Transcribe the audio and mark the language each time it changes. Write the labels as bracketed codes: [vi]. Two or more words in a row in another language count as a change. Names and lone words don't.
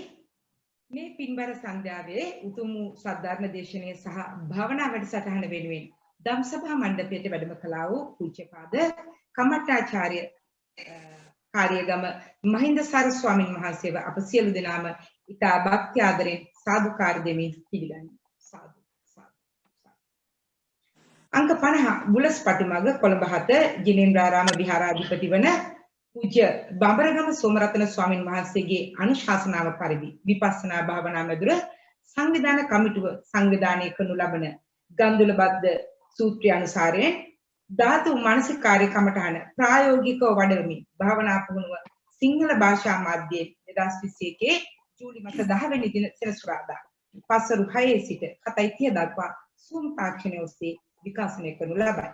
[si] මේ පින්බර සන්ධ්‍යාවේ උතුම් සද්ධර්ම දේශනය සහ භාවනා වැඩසටහන වෙනුවෙන් ධම්සභා මණ්ඩපයට වැඩම කළා වූ පූජ්‍යපාද කමඨාචාර්ය කාර්යගම මහින්ද සාර ස්වාමීන් වහන්සේව අප සියලු දෙනාම ඉතා භක්ති ආදරෙන් සාදුකාර දෙමින් පිළිගනිමු. සාදු සාදු. අංක 50 බුලස් පටිමග කොළඹ 7 ජිනේන්ද්‍රාරාම විහාරාධිපති වන පූජ්‍ය බාබරගම සෝමරත්න ස්වාමී वහන්සේගේ අනුශාසනාව පරිදි විපස්සනා භාවනා මැදුර සංවිධාන කමිටුව සංවිධානය කරනු ලබන ගන්දුලබද්ද සූත්‍රය අනුසාරයෙන් ධාතු මානසික කාර්ය කමඨහන ප්‍රායෝගිකව වඩවමින් භාවනා පුහුණුව සිංහල භාෂා මාධ්‍යයේ 2021 ජූලි මාස 10 වෙනි දින සෙනසුරාදා පස්වරු 6 සිට 7:30 දක්වා සූම් තාක්ෂණය ඔස්සේ විකාශනය කරනු ලබයි.